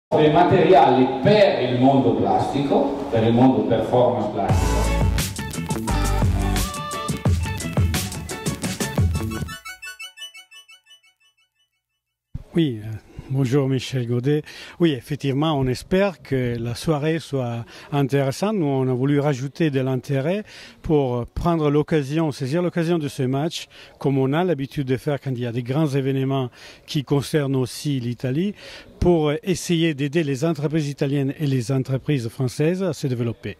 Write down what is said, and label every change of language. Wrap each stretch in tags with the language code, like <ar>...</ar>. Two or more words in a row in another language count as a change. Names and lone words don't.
<it>Dei materiali per il mondo plastico, per il mondo performance plastico.</it> <fr>Oui, bonjour Michel Godet. Oui, effectivement, on espère que la soirée soit intéressante. Nous, on a voulu rajouter de l'intérêt pour prendre l'occasion, saisir l'occasion de ce match, comme on a l'habitude de faire quand il y a des grands événements qui concernent aussi l'Italie, pour essayer d'aider les entreprises italiennes et les entreprises françaises à se développer.</fr>